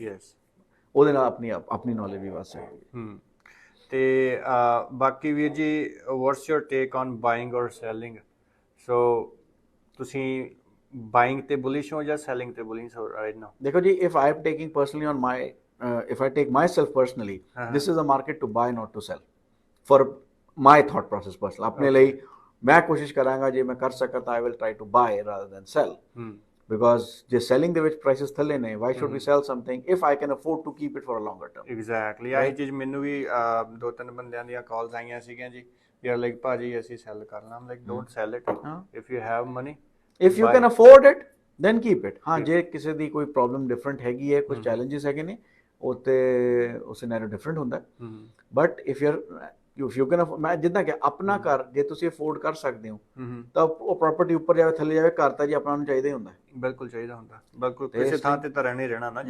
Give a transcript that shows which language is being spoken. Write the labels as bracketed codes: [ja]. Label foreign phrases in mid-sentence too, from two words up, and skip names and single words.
[pa] ਯੈਸ, ਉਹਦੇ ਨਾਲ ਆਪਣੀ ਨੌਲੇਜ ਵੀ ਵੱਧ ਸਕਦੀ ਹੈ। ਤੇ ਬਾਕੀ ਵੀਰ ਜੀ, [en] what's your take on buying or selling? [pa] ਸੋ ਤੁਸੀਂ ਬਾਇੰਗ ਤੇ ਬੁਲਿਸ਼ ਹੋ ਜਾਂ ਸੈਲਿੰਗ ਤੇ ਬੁਲਿਸ਼ ਹੋ [en] right now? [pa] ਦੇਖੋ ਜੀ, [en] if I am taking personally on my, if I take myself personally, this is a market to buy, not to sell, for my thought process personal. [pa] ਆਪਣੇ ਲਈ ਮੈਂ ਕੋਸ਼ਿਸ਼ ਕਰਾਂਗਾ, ਜੇ ਮੈਂ ਕਰ ਸਕਾਂ ਤਾਂ [en] I will try to buy rather than sell, because [pa] ਜੇ selling ਦੇ ਵਿੱਚ prices ਥੱਲੇ ਨੇ, [en] why should we sell something if I can afford to keep it for a longer term? Exactly, [pa] ਆਹੀ ਚੀਜ਼ ਮੈਨੂੰ ਵੀ 2-3 ਬੰਦਿਆਂ ਦੀਆਂ ਕਾਲਸ ਆਈਆਂ ਸੀਗੀਆਂ ਜੀ, ਯਾਰ ਲਾਈਕ ਭਾਜੀ ਅਸੀਂ ਸੈਲ ਕਰਨਾ, ਆਮ [en] like don't sell it, if you have money, if you can afford it then keep it. [pa] ਹਾਂ, ਜੇ ਕਿਸੇ ਦੀ ਕੋਈ ਪ੍ਰੋਬਲਮ ਡਿਫਰੈਂਟ ਹੈਗੀ ਹੈ, ਕੁਝ ਚੈਲੰਜਸ ਹੈਗੇ ਨੇ, ਉਹ ਸਿਨੈਰੀਓ ਡਿਫਰੈਂਟ ਹੁੰਦਾ, [en] but if you can, [pa] ਮੈਂ ਜਿੱਦਾਂ ਕਿ ਆਪਣਾ ਘਰ ਜੇ ਤੁਸੀਂ ਅਫੋਰਡ ਕਰ ਸਕਦੇ ਹੋ ਤਾਂ ਉਹ ਪ੍ਰਾਪਰਟੀ ਉੱਪਰ ਜਾਵੇ ਥੱਲੇ ਜਾਵੇ, ਘਰ ਤਾਂ ਜੀ ਆਪਣਾ ਨੂੰ ਚਾਹੀਦਾ ਹੀ ਹੁੰਦਾ। ਬਿਲਕੁਲ ਚਾਹੀਦਾ ਹੁੰਦਾ, ਬਿਲਕੁਲ, ਕਿਸੇ ਥਾਂ ਤੇ ਤਾਂ ਰਹਿਣਾ ਹੀ ਰਹਿਣਾ ਨਾ ਜੀ।